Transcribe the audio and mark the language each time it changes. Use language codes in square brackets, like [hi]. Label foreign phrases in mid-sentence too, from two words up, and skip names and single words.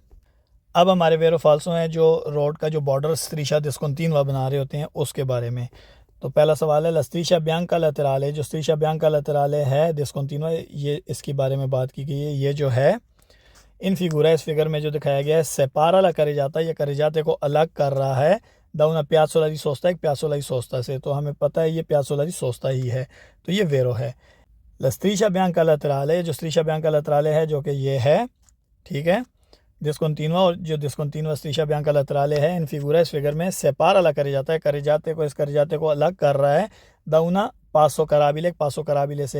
[hi] अब हमारे [it] vero falso [hi] हैं जो रोड का जो बॉर्डर [it] striscia discontinua [hi] बना रहे होते हैं उसके बारे में। तो पहला सवाल है [it] la striscia bianca laterale, [hi] जो [it] striscia bianca laterale [hi] है डिस्कंटिन्यूआ, ये इसके बारे में बात की गई है। ये जो है [it] in figura, [hi] इस फिगर में जो दिखाया गया है, [it] separa la carreggiata [hi] है, ये करे जाते को अलग कर रहा है [it] da una piazzola di sosta, [hi] एक [it] piazzola di sosta [hi] से, तो हमें पता है ये [it] piazzola di sosta [hi] ही है, तो ये वेरो है। [it] la striscia bianca laterale, [hi] जो [it] striscia bianca laterale [hi] है जो कि ये है, ठीक है, डिस्कंटिन्यूआ, और जो [it] discontinua striscia bianca laterale [hi] है [it] in figura, [hi] इस फिगर में [it] separa la carreggiata [hi] है, करे जाते को, इस करे जाते को अलग कर रहा है [it] da una passo carrabile, passo carrabile [hi] से।